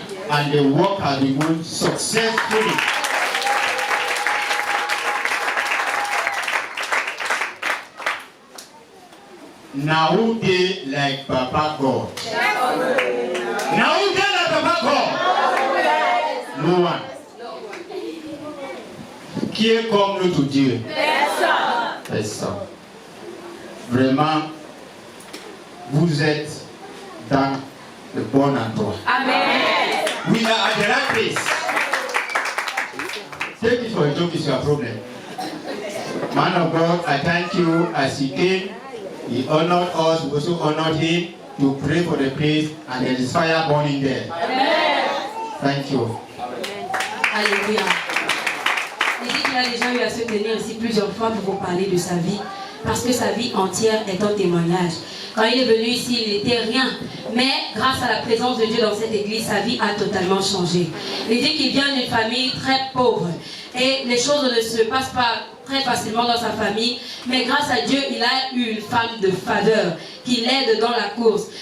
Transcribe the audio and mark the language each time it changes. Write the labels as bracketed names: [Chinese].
[English] And the work has been going successfully. Now who they like Papa God? Now who they like Papa God? No one. [French] Qui est comme nous tout Dieu? Personne. Vraiment, vous êtes dans le bon endroit. Amen. [English] We are at the right place. Take it for a joke, it's your problem. Man of God, I thank you as he came. He honored us, we also honored him to pray for the place, and there is fire burning there. Amen. Thank you. [French] Alléluia. Il dit qu'il a déjà eu à se tenir ici plusieurs fois pour vous parler de sa vie, parce que sa vie entière est un témoignage. Quand il est venu ici, il n'était rien, mais grâce à la présence de Dieu dans cette église, sa vie a totalement changé. Il dit qu'il vient d'une famille très pauvre, et les choses ne se passent pas très facilement dans sa famille, mais grâce à Dieu, il a eu une femme de faveur qui l'aide dans la course.